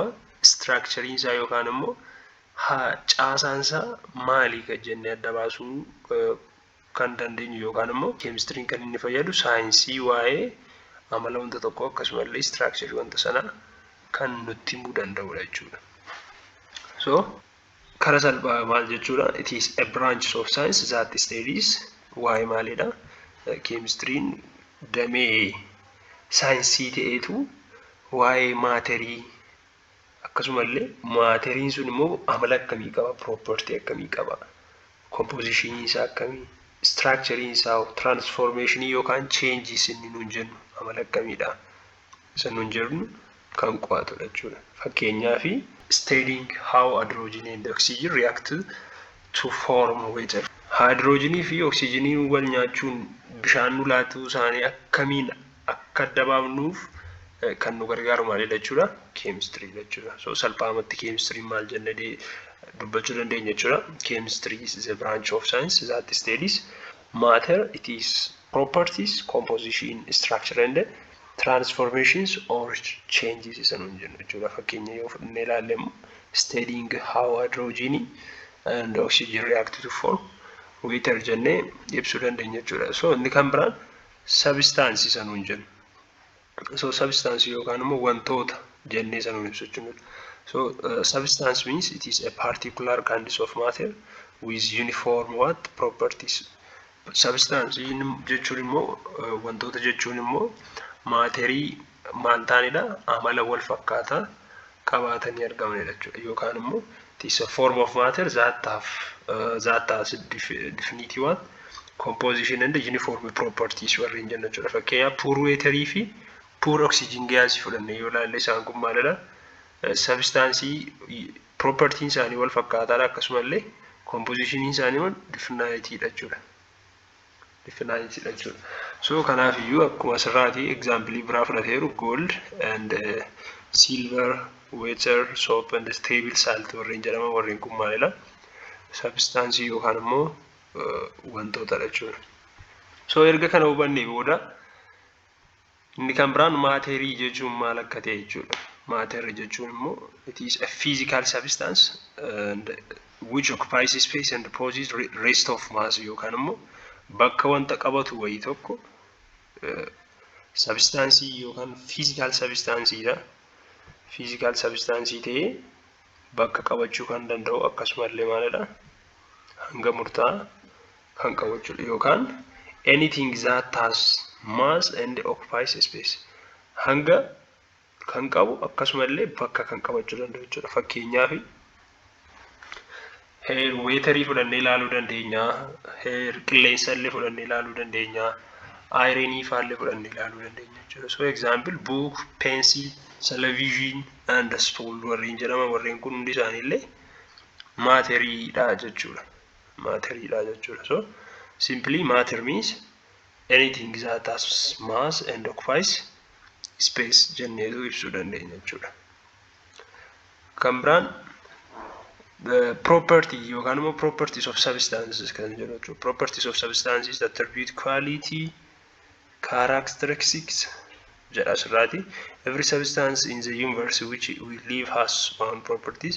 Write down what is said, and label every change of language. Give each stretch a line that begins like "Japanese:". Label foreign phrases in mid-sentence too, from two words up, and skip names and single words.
Oromo: Structure isaa yookaan immoo caasaan isaa maali kan jennee adda baasuu kan dandeenyu yookaan immoo chemistry kan inni fayyadu saayinsii waa'ee amala wanta tokko akkasumallee structure wanta sanaa kan nutti himuu danda'udha jechuudha. So karaa salphaa maal jechuudha?
English: It is a branch of science that studies
Oromo: waa'ee maalidha? Chemistry damee saayinsii ta'eetu waa'ee maaterii akkasumallee maateriin sun immoo amala akkamii qaba? Property akkamii qaba? Composition isaa akkamii? Structure isaa transformation yookaan changes inni nuun jennu amala akkamiidha? Isa nuun jennu kan qo'atudha jechuudha.
English: Fakkeenyaaf studying how hydrogen and oxygen react to form water.
Oromo: Hydrogenii fi oxygenii wal nyaachuun bishaan nu laatu isaanii akkamiin akka adda baafnuuf kan nu gargaaru maalidha jechuudha? Chemistry jechuudha. So salphaamatti chemistry maal jennee dubbachuu dandeenya jechuudha.
English: Chemistry is a branch of science that studies matter, its properties, composition, structure and transformations or changes
Oromo: isa nuun jennu jechuudha. Fakkeenya yoo fudhannee ilaalle immoo
English: studying how hydrogen and oxygen react to form water
Oromo: jennee ibsuu dandeenya jechuudha. So inni kan biraan substance isa nuun jennu. So substance yookaan immoo wantoota jennee isa nuun ibsu jechuudha.
English: So substance means it is a particular kind of matter with uniform what properties.
Oromo: Substance jechuun immoo wantoota jechuun immoo maaterii maal ta'anidha amala wal fakkaataa qabaatanii argamanidha jechuudha. Yookaan immoo
English: it is a form of matter that has definite what composition and uniform properties
Oromo: warreen jenna jechuudha. Fakkeenyaaf
English: pure water
Oromo: fi
English: pure oxygen gas
Oromo: fudhannee yoo ilaalle isaan kun maalidha? Substance property isaanii wal fakkaataadha akkasumallee composition isaanii wal definite dha jechuudha. So kanaaf iyyuu akkuma asirraati example biraa fudhateeru
English: gold and silver, water, soap and stable salt
Oromo: warreen jedhaman warreen kun maalidha? Substance yookaan immoo wantoota jechuudha. So erga kana hubannee booda inni kan biraan maaterii jechuun maal akka ta'e jechuudha.
English: Matter
Oromo: jechuun immoo
English: it is a physical substance and which occupies space and possesses rest of mass
Oromo: yookaan immoo bakka wanta qabatu wayii tokko
English: substance yookaan physical substance dha.
Oromo: Physical substance ta'ee bakka qabachuu kan danda'u akkasumallee maalidha? Hanga murtaa'aa kan qabachuu yookaan
English: anything that has mass and occupies space.
Oromo: Hanga kan qabu akkasumallee bakka kan qabachuu danda'u jechuudha. Fakkeenyaaf heer weetarii fudhannee ilaaluu dandeenya, heer qilleensa illee fudhannee ilaaluu dandeenya, ayirenii faallee fudhannee ilaaluu dandeenya jechuudha.
English: So example book, pencil, television and stool
Oromo: warreen jedhaman warreen kun hundi isaanii illee maateriidha jechuudha. Maateriidha jechuudha.
English: So simply matter means anything that has mass and occupies space
Oromo: jenneetu ibsuu dandeenya jechuudha. Kan biraan
English: the property
Oromo: yookaan immoo
English: properties of substances
Oromo: kan jedhu jechuudha.
English: Properties of substances that attribute quality, characteristics
Oromo: jedha asirraati.
English: Every substance in the universe which we live has own properties.